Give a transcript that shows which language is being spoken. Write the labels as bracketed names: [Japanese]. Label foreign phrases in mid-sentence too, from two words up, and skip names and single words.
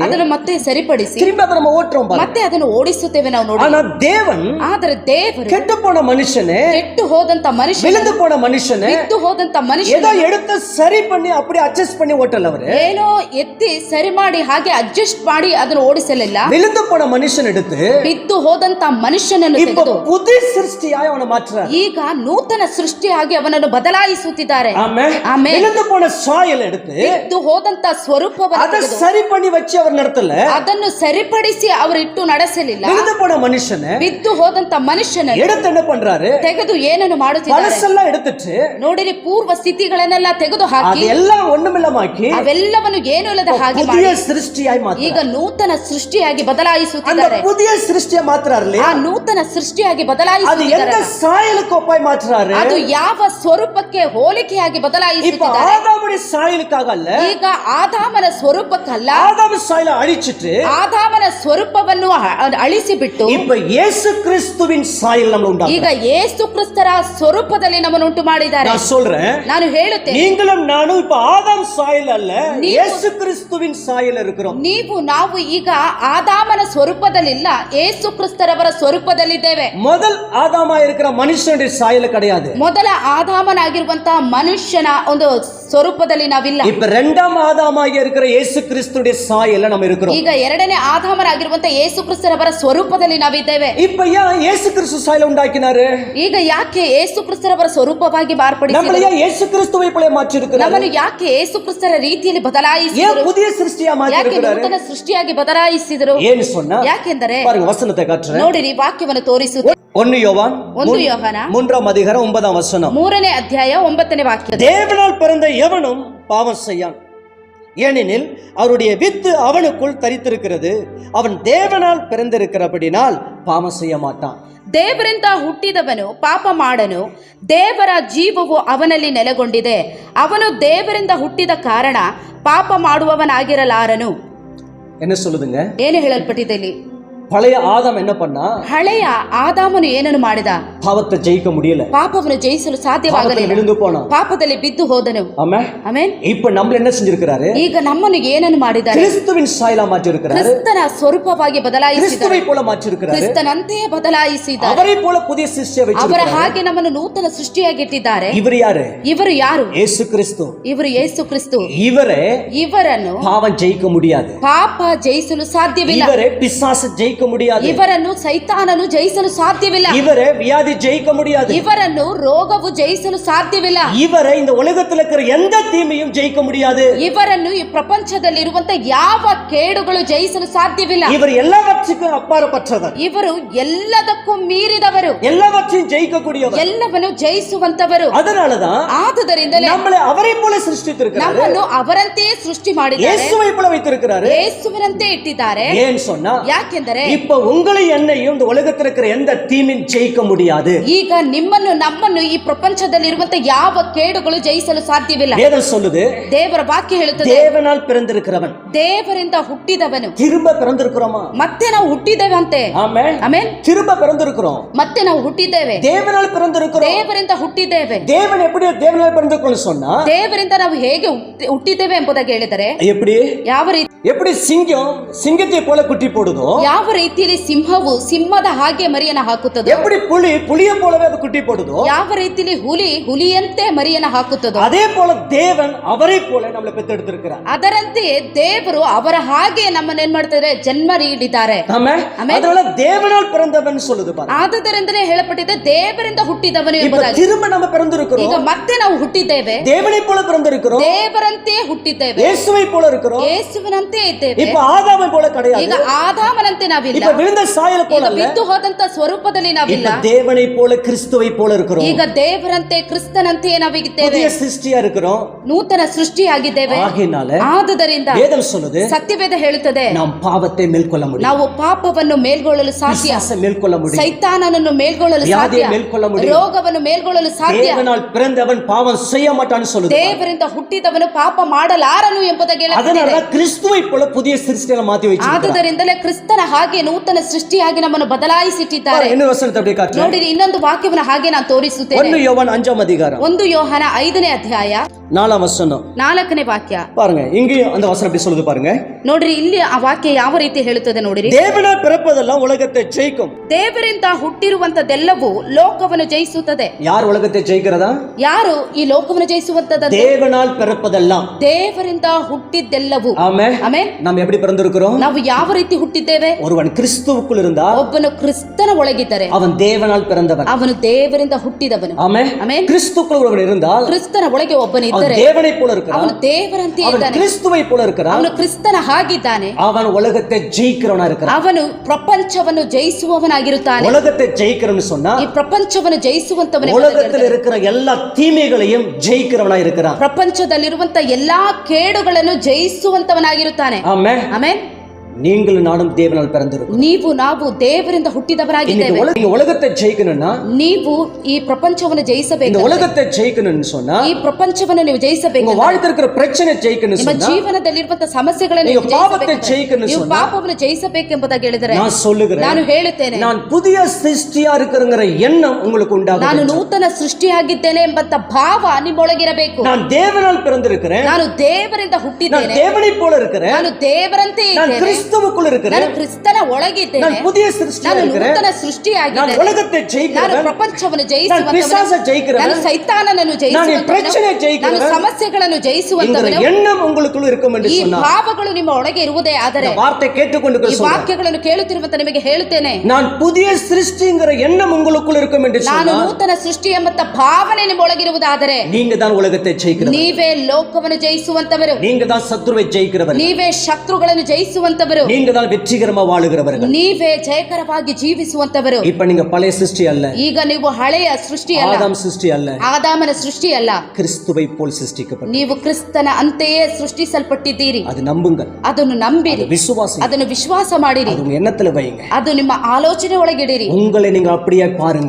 [Kannada] ಅದನ್ನು ಮತ್ತೆ ಸರಿಪಡಿಸಿ [Tamil] திரும்ப அதை நம்ம ஓட்டுறோம் பாருங்க. [Kannada] ಮತ್ತೆ ಅದನ್ನು ಓಡಿಸುತ್ತೇವೆ ನಾವು ನೋಡಿ. [Tamil] ஆனா தேவன், [Kannada] ಆದ್ರೆ ದೇವರು [Tamil] கெட்டு போன மனுஷனே, [Kannada] ಕೆಟ್ಟು ಹೋದಂತ ಮನುಷ್ಯ, [Tamil] விழுந்து போன மனுஷனே, [Kannada] ಬಿದ್ದು ಹೋದಂತ ಮನುಷ್ಯ [Tamil] ஏதோ எடுத்து சரி பண்ணி அப்படியே அட்ஜஸ்ட் பண்ணி ஓட்டல. அவரு [Kannada] ಏನೋ ಎತ್ತಿ ಸರಿ ಮಾಡಿ ಹಾಗೆ ಅಡ್ಜಸ್ಟ್ ಮಾಡಿ ಅದನ್ನು ಓಡಿಸಲಿಲ್ಲ. [Tamil] விழுந்து போன மனுஷன் எடுத்து [Kannada] ಬಿದ್ದು ಹೋದಂತ ಮನುಷ್ಯನನ್ನು [Tamil] இப்ப [Kannada] ತೆಗೆದು [Tamil] புது சிருஷ்டியாய் அவனை மாற்றுறார். [Kannada] ಈಗ ನೂತನ ಸೃಷ್ಟಿಯಾಗಿ ಅವನನ್ನು ಬದಲಾಯಿಸುತ್ತಿದ್ದಾರೆ. [Tamil] ஆமென். [Kannada] ಆಮೆನ್. [Tamil] விழுந்து போன சாயல் எடுத்து [Kannada] ಬಿದ್ದು ಹೋದಂತ ಸ್ವರೂಪವನ್ನು [Tamil] அதை [Kannada] ತೆಗೆದು [Tamil] சரி பண்ணி வச்சு அவர் நடத்தல. [Kannada] ಅದನ್ನು ಸರಿಪಡಿಸಿ ಅವರಿಟ್ಟು ನಡೆಸಲಿಲ್ಲ. [Tamil] விழுந்து போன மனுஷனை [Kannada] ಬಿದ್ದು ಹೋದಂತ ಮನುಷ್ಯನನ್ನು [Tamil] எடுத்து என்ன பண்றாரு? [Kannada] ತೆಗೆದು ಏನನ್ನು ಮಾಡುತ್ತಿದ್ದಾರೆ? [Tamil] பழசெல்லாம் எடுத்துட்டு [Kannada] ನೋಡಿರಿ, ಪೂರ್ವ ಸ್ಥಿತಿಗಳನ್ನೆಲ್ಲ ತೆಗೆದು ಹಾಕಿ [Tamil] அதெல்லாம் ஒண்ணுமில்லமாக்கி [Kannada] ಅವೆಲ್ಲವನ್ನು ಏನು ಇಲ್ಲದ ಹಾಗೆ [Tamil] புதிய சிருஷ்டியாய் மாத்துறார். [Kannada] ಈಗ ನೂತನ ಸೃಷ್ಟಿಯಾಗಿ [Tamil] அந்த [Kannada] ಬದಲಾಯಿಸುತ್ತಿದ್ದಾರೆ. [Tamil] புதிய சிருஷ்டியை மாத்துறாரு இல்லையா? [Kannada] ಆ ನೂತನ ಸೃಷ್ಟಿಯಾಗಿ [Tamil] அது [Kannada] ಬದಲಾಯಿಸುತ್ತಿದ್ದಾರೆ. [Tamil] எந்த சாயலுக்கு ஒப்பாய் மாத்துறாரு? [Kannada] ಅದು ಯಾವ ಸ್ವರೂಪಕ್ಕೆ ಹೋಲಿಕೆಯಾಗಿ [Tamil] இப்ப [Kannada] ಬದಲಾಯಿಸುತ್ತಿದ್ದಾರೆ? [Tamil] ஆதாமுடைய சாயலுக்காக அல்ல, [Kannada] ಈಗ ಆದಾಮನ ಸ್ವರೂಪಕ್ಕಲ್ಲ, [Tamil] ஆதாம் சாயலை அழிச்சிட்டு [Kannada] ಆದಾಮನ ಸ್ವರೂಪವನ್ನು ಅಳಿಸಿಬಿಟ್ಟು [Tamil] இப்ப இயேசு கிறிஸ்துவின் சாயல் நம்ம [Kannada] ಈಗ [Tamil] உண்டாக்குறார். [Kannada] ಯೇಸು ಕ್ರಿಸ್ತರ ಸ್ವರೂಪದಲ್ಲಿ ನಮ್ಮನ್ನು ಉಂಟು ಮಾಡಿದ್ದಾರೆ. [Tamil] நான் சொல்றேன், [Kannada] ನಾನು ಹೇಳುತ್ತೇನೆ, [Tamil] நீங்களும் நானும் இப்ப ஆதாம் சாயல் அல்ல, இயேசு கிறிஸ்துவின் சாயல் இருக்கிறோம். [Kannada] ನಾವು ಈಗ ಆದಾಮನ ಸ್ವರೂಪದಲ್ಲಿಲ್ಲ, ಯೇಸು ಕ್ರಿಸ್ತರವರ ಸ್ವರೂಪದಲ್ಲಿದ್ದೇವೆ. [Tamil] முதல் ஆதாமா இருக்கிற மனுஷனுடைய சாயல் கிடையாது. [Kannada] ಮೊದಲ ಆದಾಮನಾಗಿರುವಂತಹ ಮನುಷ್ಯನ ಒಂದು ಸ್ವರೂಪದಲ್ಲಿ ನಾವಿಲ್ಲ. [Tamil] இப்ப இரண்டாம் ஆதாமாக இருக்கிற இயேசு கிறிஸ்துடைய சாயல்ல நம்ம இருக்கிறோம். [Kannada] ಈಗ ಎರಡನೇ ಆದಾಮನಾಗಿರುವಂತಹ ಯೇಸು ಕ್ರಿಸ್ತರವರ ಸ್ವರೂಪದಲ್ಲಿ ನಾವಿದ್ದೇವೆ. [Tamil] இப்ப ஏன் இயேசு கிறிஸ்து சாயல் உண்டாக்கினாரு? [Kannada] ಈಗ ಯಾಕೆ ಯೇಸು ಕ್ರಿಸ್ತರವರ ಸ್ವರೂಪವಾಗಿ ಮಾರ್ಪಡಿಸಿದರು? [Tamil] நம்மள ஏன் இயேசு கிறிஸ்துவை போல மாற்றி இருக்கிறாரு? [Kannada] ನಮ್ಮನ್ನು ಯಾಕೆ ಯೇಸು ಕ್ರಿಸ್ತರ ರೀತಿಯಲ್ಲಿ [Tamil] ஏன் [Kannada] ಬದಲಾಯಿಸಿದರು? [Tamil] புதிய சிருஷ்டியா மாற்றி [Kannada] ಯಾಕೆ [Tamil] இருக்கிறாரு? [Kannada] ನೂತನ ಸೃಷ್ಟಿಯಾಗಿ ಬದಲಾಯಿಸಿದರು? [Tamil] ஏன்னு சொன்னா [Kannada] ಯಾಕೆಂದರೆ [Tamil] பாருங்க வசனத்தை காட்டுறேன். [Kannada] ನೋಡಿರಿ, ವಾಕ್ಯವನ್ನು ತೋರಿಸುತ್ತೆ. [Tamil] 1 யோவான் [Kannada] 1 ಯೋಹಾನ [Tamil] 3ஆம் அதிகாரம் 9ஆம் வசனம். [Kannada] 3ನೇ ಅಧ್ಯಾಯ 9ನೇ ವಾಕ್ಯ. [Tamil] தேவனால் பிறந்த எவனும் பாவம் செய்யான், ஏனெனில் அவருடைய வித்து அவனுக்குள் தரித்திருக்கிறது. அவன் தேவனால் பிறந்திருக்கிறபடினால் பாவம் செய்ய மாட்டான். [Kannada] ದೇವರಿಂದ ಹುಟ್ಟಿದವನು ಪಾಪ ಮಾಡನು, ದೇವರ ಜೀವವು ಅವನಲ್ಲಿ ನೆಲೆಗೊಂಡಿದೆ. ಅವನು ದೇವರಿಂದ ಹುಟ್ಟಿದ ಕಾರಣ ಪಾಪ ಮಾಡುವವನಾಗಿರಲಾರನು. [Tamil] என்ன சொல்லுதுங்க? [Kannada] ಏನು ಹೇಳಲ್ಪಟ್ಟಿದೆ ಇಲ್ಲಿ? [Tamil] பழைய ஆதாம் என்ன பண்ணா? [Kannada] ಹಳೆಯ ಆದಾಮನು ಏನನ್ನು ಮಾಡಿದ? [Tamil] பாவத்தை ஜெயிக்க முடியல, [Kannada] ಪಾಪವನ್ನು ಜಯಿಸಲು ಸಾಧ್ಯವಾಗಲಿಲ್ಲ, [Tamil] விழுந்து போனான், [Kannada] ಪಾಪದಲ್ಲಿ ಬಿದ್ದು ಹೋದನು. [Tamil] ஆமென். [Kannada] ಆಮೆನ್. [Tamil] இப்ப நம்மள என்ன செஞ்சிருக்காரு? [Kannada] ಈಗ ನಮ್ಮನ್ನು ಏನನ್ನು ಮಾಡಿದ್ದಾರೆ? [Tamil] கிறிஸ்துவின் சாயலா மாற்றி இருக்கிறாரு. [Kannada] ಕ್ರಿಸ್ತನ ಸ್ವರೂಪವಾಗಿ ಬದಲಾಯಿಸಿದ್ದಾರೆ. [Tamil] கிறிஸ்துவை போல மாற்றி இருக்கிறாரு. [Kannada] ಕ್ರಿಸ್ತನಂತೆಯೇ ಬದಲಾಯಿಸಿದ್ದಾರೆ. [Tamil] அவரை போல புதிய சிருஷ்டியை [Kannada] ಅವರ [Tamil] வெச்சிருக்காரு. [Kannada] ಹಾಗೆ ನಮ್ಮನ್ನು ನೂತನ ಸೃಷ್ಟಿಯಾಗಿಟ್ಟಿದ್ದಾರೆ. [Tamil] இவர் யாரு? [Kannada] ಇವರು ಯಾರು? [Tamil] இயேசு கிறிஸ்து. [Kannada] ಇವರು ಯೇಸು ಕ್ರಿಸ್ತು. [Tamil] இவரே [Kannada] ಇವರನ್ನು [Tamil] பாவம் ஜெயிக்க முடியாது. [Kannada] ಪಾಪ ಜಯಿಸಲು ಸಾಧ್ಯವಿಲ್ಲ. [Tamil] இவரே பிசாசு ஜெயிக்க முடியாது. [Kannada] ಇವರನ್ನು ಸೈತಾನನು ಜಯಿಸಲು ಸಾಧ್ಯವಿಲ್ಲ. [Tamil] இவரே வியாதி ஜெயிக்க முடியாது. [Kannada] ಇವರನ್ನು ರೋಗವು ಜಯಿಸಲು ಸಾಧ್ಯವಿಲ್ಲ. [Tamil] இவரை இந்த உலகத்தில் இருக்கிற எந்த தீமையும் ஜெயிக்க முடியாது. [Kannada] ಇವರನ್ನು ಈ ಪ್ರಪಂಚದಲ್ಲಿರುವಂತ ಯಾವ ಕೇಡುಗಳು ಜಯಿಸಲು ಸಾಧ್ಯವಿಲ್ಲ. [Tamil] இவர் எல்லாவற்றுக்கும் அப்பாற்பட்டவர். [Kannada] ಇವರು ಎಲ್ಲದಕ್ಕೂ ಮೀರಿದವರು, [Tamil] எல்லாவற்றையும் ஜெயிக்கக்கூடியவர். [Kannada] ಎಲ್ಲವನ್ನು ಜಯಿಸುವಂತವರು. [Tamil] அதனாலதான் [Kannada] ಆದುದರಿಂದಲೇ [Tamil] நம்மளை அவரை போல சிருஷ்டித்திருக்கிறார். [Kannada] ನಮ್ಮನ್ನು ಅವರಂತೆಯೇ ಸೃಷ್ಟಿ ಮಾಡಿದ್ದಾರೆ, [Tamil] இயேசுவை போல வைத்திருக்கிறார். [Kannada] ಯೇಸುವಿನಂತೆ ಇಟ್ಟಿದ್ದಾರೆ. [Tamil] ஏன் சொன்னா, [Kannada] ಯಾಕೆಂದರೆ [Tamil] இப்ப உங்களை என்னையும் இந்த உலகத்தில் இருக்கிற எந்த தீமையும் ஜெயிக்க முடியாது. [Kannada] ಈಗ ನಿಮ್ಮನ್ನು ನಮ್ಮನ್ನು ಈ ಪ್ರಪಂಚದಲ್ಲಿರುವಂತ ಯಾವ ಕೇಡುಗಳು ಜಯಿಸಲು ಸಾಧ್ಯವಿಲ್ಲ. [Tamil] வேதம் சொல்லுது, [Kannada] ದೇವರ ವಾಕ್ಯ ಹೇಳುತ್ತದೆ, [Tamil] தேவனால் பிறந்திருக்கிறவன். [Kannada] ದೇವರಿಂದ ಹುಟ್ಟಿದವನು. [Tamil] திரும்ப பிறந்திருக்கிறோமா? [Kannada] ಮತ್ತೆ ನಾವು ಹುಟ್ಟಿದ್ದೇವೆ ಅಂತೆ. [Tamil] ஆமென். [Kannada] ಆಮೆನ್. [Tamil] திரும்ப பிறந்திருக்கிறோம். [Kannada] ಮತ್ತೆ ನಾವು ಹುಟ್ಟಿದ್ದೇವೆ, [Tamil] தேவனால் பிறந்திருக்கிறோம். [Kannada] ದೇವರಿಂದ ಹುಟ್ಟಿದ್ದೇವೆ. [Tamil] தேவன் எப்படி தேவனால் பிறந்திருக்கிறோம்னு சொன்னா, [Kannada] ದೇವರಿಂದ ನಾವು ಹೇಗೆ ಹುಟ್ಟಿದ್ದೇವೆ ಎಂಬುದಾಗಿ ಹೇಳಿದರೆ, [Tamil] எப்படி [Kannada] ಯಾವ ರೀತಿ [Tamil] எப்படி சிங்கம் சிங்கத்தை போல குட்டி போடுதோ, [Kannada] ಯಾವ ರೀತಿಯಲ್ಲಿ ಸಿಂಹವು ಸಿಂಹದ ಹಾಗೆ ಮರಿಯನ್ನ ಹಾಕುತ್ತದೋ, [Tamil] எப்படி புலி புலியை போலவே அது குட்டி போடுதோ, [Kannada] ಯಾವ ರೀತಿಯಲ್ಲಿ ಹುಲಿ ಹುಲಿಯಂತೆ ಮರಿಯನ್ನ ಹಾಕುತ್ತದೋ, [Tamil] அதே போல தேவன் அவரை போல நம்மளை பெற்றெடுத்திருக்கிறார். [Kannada] ಅದರಂತೆಯೇ ದೇವರು ಅವರ ಹಾಗೆ ನಮ್ಮನ್ನ ಏನ್ ಮಾಡ್ತಾರೆ? ಜನ್ಮ ನೀಡಿದ್ದಾರೆ. [Tamil] ஆமென். அதனால தேவனால் பிறந்தவன் சொல்லுது பாருங்க. [Kannada] ಆದುದರಿಂದಲೇ ಹೇಳப்பಟ್ಟಿದೆ ದೇವರಿಂದ ಹುಟ್ಟಿದವನು [Tamil] இப்ப [Kannada] ಎಂಬುದಾಗಿ. [Tamil] திரும்ப நம்ம [Kannada] ಈಗ [Tamil] பிறந்திருக்கிறோம். [Kannada] ಮತ್ತೆ ನಾವು ಹುಟ್ಟಿದ್ದೇವೆ, [Tamil] தேவனை போல பிறந்திருக்கிறோம். [Kannada] ದೇವರಂತೆಯೇ ಹುಟ್ಟಿದ್ದೇವೆ, [Tamil] இயேசுவை போல இருக்கிறோம். [Kannada] ಯೇಸುವಿನಂತೆ ಇದ್ದೇವೆ. [Tamil] இப்ப ஆதாமை போல கிடையாது. [Kannada] ಈಗ ಆದಾಮನಂತೆ ನಾವಿಲ್ಲ, [Tamil] இப்ப விழுந்த சாயல் போல [Kannada] ಈಗ [Tamil] அல்ல. [Kannada] ಬಿದ್ದು ಹೋದಂತ ಸ್ವರೂಪದಲ್ಲಿ ನಾವಿಲ್ಲ. [Tamil] இப்ப தேவனை போல கிறிஸ்துவை போல இருக்கிறோம். [Kannada] ಈಗ ದೇವರಂತೆ ಕ್ರಿಸ್ತನಂತೆಯೇ ನಾವಿದ್ದೇವೆ, [Tamil] புதிய சிருஷ்டியா இருக்கிறோம். [Kannada] ನೂತನ ಸೃಷ್ಟಿಯಾಗಿದ್ದೇವೆ. [Tamil] ஆகையினால [Kannada] ಆದುದರಿಂದ [Tamil] வேதம் சொல்லுது, [Kannada] ಸತ್ಯವೇದ ಹೇಳುತ್ತದೆ, [Tamil] நாம் பாவத்தை மேற்கொள்ள முடியும், [Kannada] ನಾವು ಪಾಪವನ್ನು ಮೇಲ್ಗೊಳ್ಳಲು ಸಾಧ್ಯ, [Tamil] பிசாசை மேற்கொள்ள முடியும், [Kannada] ಸೈತಾನನನ್ನು ಮೇಲ್ಗೊಳ್ಳಲು ಸಾಧ್ಯ, [Tamil] வியாதியை மேற்கொள்ள முடியும், [Kannada] ರೋಗವನ್ನು ಮೇಲ್ಗೊಳ್ಳಲು ಸಾಧ್ಯ. [Tamil] தேவனால் பிறந்தவன் பாவம் செய்ய மாட்டான்னு சொல்லுது. [Kannada] ದೇವರಿಂದ ಹುಟ್ಟಿದವನು ಪಾಪ ಮಾಡಲಾರನು ಎಂಬುದಾಗಿ [Tamil] அதனால [Kannada] ಹೇಳುತ್ತದೆ. [Tamil] கிறிஸ்துவை போல புதிய சிருஷ்டியை மாத்தி வச்சிருக்கார். [Kannada] ಆದುದರಿಂದಲೇ ಕ್ರಿಸ್ತನ ಹಾಗೆ ನೂತನ ಸೃಷ್ಟಿಯಾಗಿ ನಮ್ಮನ್ನು ಬದಲಾಯಿಸಿಟ್ಟಿದ್ದಾರೆ. [Tamil] இன்னொரு வசனத்தை அப்படியே காட்டுறேன். [Kannada] ನೋಡಿರಿ, ಇನ್ನೊಂದು ವಾಕ್ಯವನ್ನು ಹಾಗೆ ನಾನು ತೋರಿಸುತ್ತೇನೆ. [Tamil] 1 யோவான் 5ஆம் அதிகாரம் [Kannada] 1 ಯೋಹಾನ 5ನೇ ಅಧ್ಯಾಯ [Tamil] 4ஆம் வசனம் [Kannada] 4ನೇ ವಾಕ್ಯ. [Tamil] பாருங்க, இங்கேயும் அந்த வசனம் எப்படி சொல்லுது பாருங்க. [Kannada] ನೋಡ್ರಿ, ಇಲ್ಲಿ ಆ ವಾಕ್ಯ ಯಾವ ರೀತಿ ಹೇಳುತ್ತದೆ ನೋಡಿರಿ. [Tamil] தேவனால் பிறப்பதெல்லாம் உலகத்தை ஜெயிக்கும். [Kannada] ದೇವರಿಂದ ಹುಟ್ಟಿರುವಂತದೆಲ್ಲವೂ ಲೋಕವನ್ನು ಜಯಿಸುತ್ತದೆ. [Tamil] யார் உலகத்தை ஜெயிக்கிறதா? [Kannada] ಯಾರು ಈ ಲೋಕವನ್ನು ಜಯಿಸುವಂತದ್ದು? [Tamil] தேவனால் பிறப்பதெல்லாம். [Kannada] ದೇವರಿಂದ ಹುಟ್ಟಿದ್ದೆಲ್ಲವೂ. [Tamil] ஆமென். [Kannada] ಆಮೆನ್. [Tamil] நாம் எப்படி பிறந்திருக்கிறோம்? [Kannada] ನಾವು ಯಾವ ರೀತಿ ಹುಟ್ಟಿದ್ದೇವೆ? [Tamil] ஒருவன் கிறிஸ்துவுக்குள் இருந்தா [Kannada] ಒಬ್ಬನು ಕ್ರಿಸ್ತನ ಒಳಗಿದ್ದರೆ [Tamil] அவன் தேவனால் பிறந்தவன். [Kannada] ಅವನು ದೇವರಿಂದ ಹುಟ್ಟಿದವನು. [Tamil] ஆமென். [Kannada] ಆಮೆನ್. [Tamil] கிறிஸ்துவுக்குள் ஒருவன் இருந்தால் [Kannada] ಕ್ರಿಸ್ತನ ಒಳಗೆ ಒಬ್ಬನಿದ್ದರೆ [Tamil] அவன் தேவனை போல இருக்கிறான். [Kannada] ಅವನು ದೇವರಂತೆ [Tamil] அவன் [Kannada] ಇದ್ದಾನೆ, [Tamil] கிறிஸ்துவை போல இருக்கிறான். [Kannada] ಅವನು ಕ್ರಿಸ್ತನ ಹಾಗಿದ್ದಾನೆ. [Tamil] அவன் உலகத்தை ஜெயிக்கிறவனா இருக்கிறான். [Kannada] ಅವನು ಪ್ರಪಂಚವನ್ನು ಜಯಿಸುವವನಾಗಿರುತ್ತಾನೆ. [Tamil] உலகத்தை ஜெயிக்கிறவன்னு சொன்னா [Kannada] ಈ ಪ್ರಪಂಚವನ್ನು ಜಯಿಸುವಂತವನೇ. [Tamil] உலகத்தில் இருக்கிற எல்லா தீமைகளையும் ஜெயிக்கிறவனா இருக்கிறான். [Kannada] ಪ್ರಪಂಚದಲ್ಲಿರುವಂತ ಎಲ್ಲಾ ಕೇಡುಗಳನ್ನು ಜಯಿಸುವಂತವನಾಗಿರುತ್ತಾನೆ. [Tamil] ஆமென். [Kannada] ಆಮೆನ್. [Tamil] நீங்களும் நானும் தேவனால் பிறந்திருக்கோம். [Kannada] ನೀವು ನಾವು ದೇವರಿಂದ ಹುಟ್ಟಿದವರಾಗಿದ್ದೇವೆ. [Tamil] நீங்க உலகத்தை ஜெயிக்கணும்னா, [Kannada] ನೀವು ಈ ಪ್ರಪಂಚವನ್ನು ಜಯಿಸಬೇಕು. [Tamil] இந்த உலகத்தை ஜெயிக்கணும்னு சொன்னா, [Kannada] ಈ ಪ್ರಪಂಚವನ್ನು ನೀವು ಜಯಿಸಬೇಕು. [Tamil] உங்க வாழ்க்கையில இருக்கிற பிரச்சனை ஜெயிக்கணும்னு [Kannada] ನಿಮ್ಮ [Tamil] சொன்னா, [Kannada] ಜೀವನದಲ್ಲಿರುವಂತ ಸಮಸ್ಯೆಗಳನ್ನು [Tamil] நீங்க பாவத்தை ஜெயிக்கணும்னு [Kannada] ನೀವು [Tamil] சொன்னா, [Kannada] ಪಾಪವನ್ನು ಜಯಿಸಬೇಕೆಂಬುದಾಗಿ ಹೇಳಿದರೆ [Tamil] நான் சொல்லுகிறேன், [Kannada] ನಾನು ಹೇಳುತ್ತೇನೆ, [Tamil] நான் புதிய சிருஷ்டியா இருக்கிறங்கிற எண்ணம் உங்களுக்கு உண்டாகும். [Kannada] ನಾನು ನೂತನ ಸೃಷ್ಟಿಯಾಗಿದ್ದೇನೆ ಎಂಬಂತ ಭಾವ ನಿಮ್ಮೊಳಗಿರಬೇಕು. [Tamil] நான் தேவனால் பிறந்திருக்கிறேன், [Kannada] ನಾನು ದೇವರಿಂದ ಹುಟ್ಟಿದ್ದೇನೆ, [Tamil] நான் தேவனை போல இருக்கிறேன், [Kannada] ನಾನು ದೇವರಂತೆ [Tamil] நான் [Kannada] ಇದ್ದೇನೆ, [Tamil] கிறிஸ்துவுக்குள் இருக்கிறேன், [Kannada] ನಾನು ಕ್ರಿಸ್ತನ ಒಳಗಿದ್ದೇನೆ, [Tamil] நான் புதிய சிருஷ்டியா [Kannada] ನಾನು [Tamil] இருக்கிறேன், [Kannada] ನೂತನ [Tamil] நான் [Kannada] ಸೃಷ್ಟಿಯಾಗಿದ್ದೇನೆ, [Tamil] உலகத்தை [Kannada] ನಾನು [Tamil] ஜெயிக்கிறவன், [Kannada] ಪ್ರಪಂಚವನ್ನು [Tamil] நான் [Kannada] ಜಯಿಸುವಂತವನು, [Tamil] பிசாசை ஜெயிக்கிறவன், [Kannada] ನಾನು ಸೈತಾನನನ್ನು [Tamil] நான் [Kannada] ಜಯಿಸುವಂತವನು, [Tamil] பிரச்சனை [Kannada] ನಾನು [Tamil] ஜெயிக்கிறவன் [Kannada] ಸಮಸ್ಯೆಗಳನ್ನು [Tamil] என்கிற [Kannada] ಜಯಿಸುವಂತವನು. [Tamil] எண்ணம் உங்களுக்குள்ள இருக்கும் என்று [Kannada] ಈ [Tamil] சொன்னார். [Kannada] ಭಾವಗಳು ನಿಮ್ಮ ಒಳಗೆ ಇರುವುದೇ ಆದರೆ [Tamil] இந்த வார்த்தை கேட்டுக்கொண்டு [Kannada] ಈ ವಾಕ್ಯಗಳನ್ನು ಕೇಳುತ್ತಿರುವಂತ ನಿಮಗೆ ಹೇಳುತ್ತೇನೆ, [Tamil] நான் புதிய சிருஷ்டிங்கிற எண்ணம் உங்களுக்குள்ள இருக்கும் என்று [Kannada] ನಾನು [Tamil] சொன்னார். [Kannada] ನೂತನ ಸೃಷ್ಟಿ ಎಂಬಂತ ಭಾವನೆ ನಿಮ್ಮ ಒಳಗಿರುವುದಾದರೆ [Tamil] நீங்க தான் உலகத்தை ஜெயிக்கிறவர், [Kannada] ನೀವೇ ಲೋಕವನ್ನು ಜಯಿಸುವಂತವರು, [Tamil] நீங்க தான் சத்துருவை ஜெயிக்கிறவர், [Kannada] ನೀವೇ ಶತ್ರುಗಳನ್ನು ಜಯಿಸುವಂತವರು, [Tamil] நீங்க தான் வெற்றிகரமா வாழுகிறவர்கள். [Kannada] ನೀವೇ ಜಯಕರವಾಗಿ ಜೀವಿಸುವಂತವರು. [Tamil] இப்ப நீங்க பழைய சிருஷ்டி அல்ல, [Kannada] ಈಗ ನೀವು ಹಳೆಯ ಸೃಷ್ಟಿ ಅಲ್ಲ, [Tamil] ஆதாம் சிருஷ்டி அல்ல, [Kannada] ಆದಾಮನ ಸೃಷ್ಟಿ ಅಲ್ಲ, [Tamil] கிறிஸ்துவை போல் சிருஷ்டிக்கப்பட்ட. [Kannada] ನೀವು ಕ್ರಿಸ್ತನ ಅಂತೆಯೇ ಸೃಷ್ಟಿಸಲ್ಪಟ್ಟಿದ್ದೀರಿ. [Tamil] அது நம்புங்கள், [Kannada] ಅದನ್ನು ನಂಬಿರಿ, [Tamil] விசுவாசி, [Kannada] ಅದನ್ನು ವಿಶ್ವಾಸ ಮಾಡಿರಿ, [Tamil] அது உங்க எண்ணத்துல வைங்க. [Kannada] ಅದು ನಿಮ್ಮ ಆಲೋಚನೆ ಒಳಗಿಡಿರಿ, [Tamil] உங்களை நீங்க அப்படியே பாருங்க,